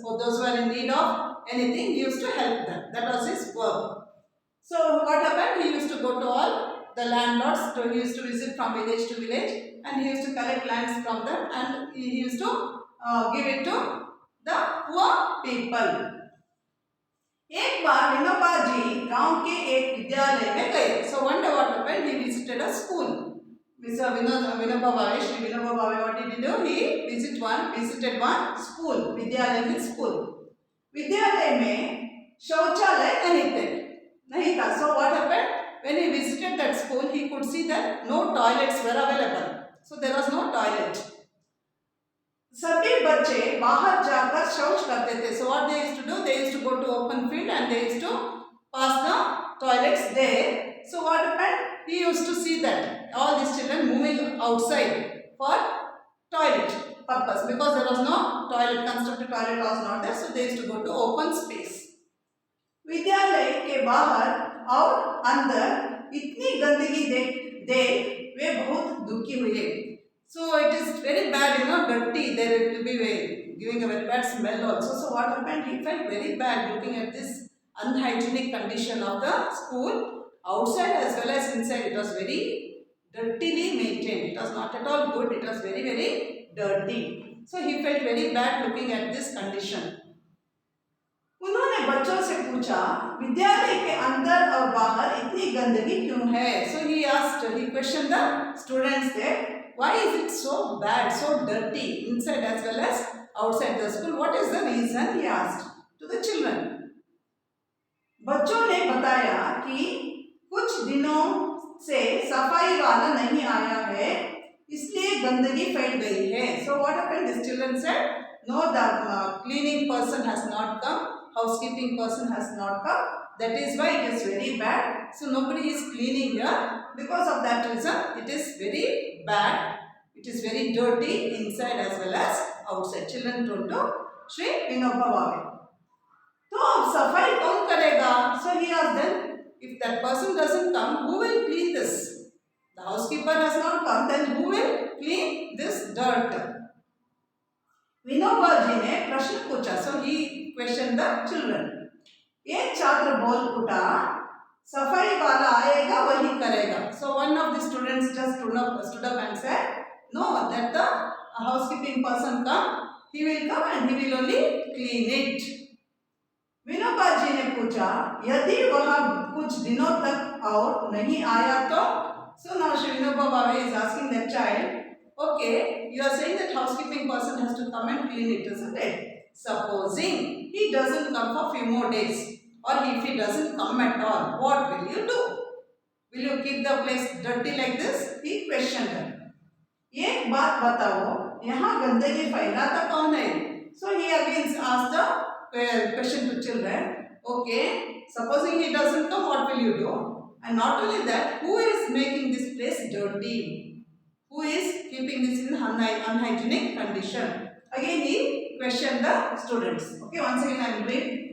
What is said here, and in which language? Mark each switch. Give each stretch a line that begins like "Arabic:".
English: For those who are in need of anything, he used to help them. That was his work. So what happened? He used to go to all the landlords. So he used to visit from village to village, and he used to collect lands from them, and he used to give it to the poor people.
Hindi: एक बार विनोबा जी गांव के एक विद्यालय में गए.
English: So one day what happened? He visited a school. Vinoba Bhave, Shri Vinoba Bhave, what did he do? He visited one school.
Hindi: विद्यालय में school. विद्यालय में शौचालय नहीं था.
English: So what happened? When he visited that school, he could see that no toilets were available. So there was no toilet.
Hindi: सभी बच्चे बाहर जाकर शौच करते थे.
English: So what they used to do? They used to go to open field and they used to pass the toilets there. So what happened? He used to see that all these children moving outside for toilet purpose, because there was no toilet, constructed toilet was not there, so they used to go to open space.
Hindi: विद्यालय के बाहर और अंदर इतनी गंदगी देख वे बहुत दुखी हुए.
English: So it is very bad, dirty. There it will be giving a very bad smell also. So what happened? He felt very bad looking at this unhygienic condition of the school. Outside as well as inside, it was very dirtily maintained. It was not at all good. It was very, very dirty. So he felt very bad looking at this condition.
Hindi: उन्होंने बच्चों से पूछा, विद्यालय के अंदर और बाहर इतनी गंदगी क्यों है?
English: So he questioned the students there, why is it so bad, so dirty inside as well as outside the school? What is the reason? He asked to the children.
Hindi: बच्चों ने बताया कि कुछ दिनों से सफाई वाला नहीं आया है, इसलिए गंदगी फैल गई है.
English: So what happened? These children said, no, the cleaning person has not come, housekeeping person has not come. That is why it is very bad. So nobody is cleaning here. Because of that reason, it is very bad. It is very dirty inside as well as outside. Children told to Shri Vinoba Bhave.
Hindi: तो अब सफाई कौन करेगा?
English: So he asked them, if that person doesn't come, who will clean this? The housekeeper has not come, then who will clean this dirt?
Hindi: Vinoba ji ने प्रश्न पूछा.
English: So he questioned the children.
Hindi: एक छात्र बोल उठा, सफाई वाला आएगा वही करेगा.
English: So one of the students just stood up and said, no, that the housekeeping person come, he will come and he will only clean it.
Hindi: Vinoba ji ने पूछा, यदि वह कुछ दिनों तक और नहीं आया तो?
English: So now Shri Vinoba Bhave is asking that child, okay, you are saying that housekeeping person has to come and clean it, isn't it? Supposing he doesn't come for few more days, or if he doesn't come at all, what will you do? Will you keep the place dirty like this? He questioned her.
Hindi: एक बात बताओ, यहाँ गंदगी फैलाता कौन है?
English: So he again asked the question to children. Okay, supposing he doesn't come, what will you do? And not only that, who is making this place dirty? Who is keeping this in unhygienic condition? Again he questioned the students. Okay, once again I will read.